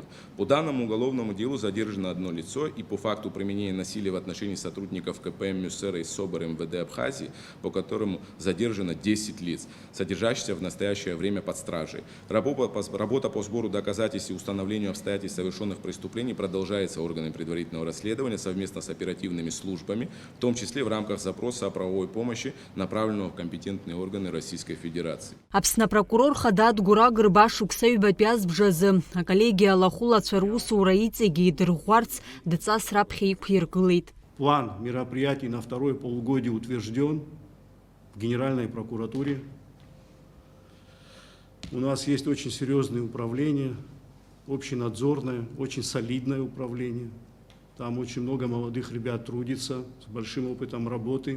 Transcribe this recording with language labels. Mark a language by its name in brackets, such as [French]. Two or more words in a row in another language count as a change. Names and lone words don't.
[Russian] По данному уголовному делу задержано 1 лицо, и по факту применения насилия в отношении сотрудников КПМ Мюссера и СОБР МВД Абхазии, по которому задержано 10 лиц, содержащихся в настоящее время под стражей. Работа по сбору доказательств и установлению обстоятельств совершенных преступлений продолжается органами предварительного расследования совместно с оперативными службами, в том числе в рамках запроса о правовой помощи, направленного в компетентные органы Российской Федерации. [Abkhazian] Аԥсны апрокурор Хадад Гурагырба ашықәса ҩбатәи азбжазы аколлегиа алахәылацәа русура иҵегьы идырӷәӷәарц дҵас раԥхьа иқәиргылеит. [Russian] План мероприятий на 2-е полугодие утвержден в Генеральной прокуратуре. У нас есть очень серьезное управление, общенадзорное, очень солидное управление. Там очень много молодых ребят трудится, с большим опытом работы.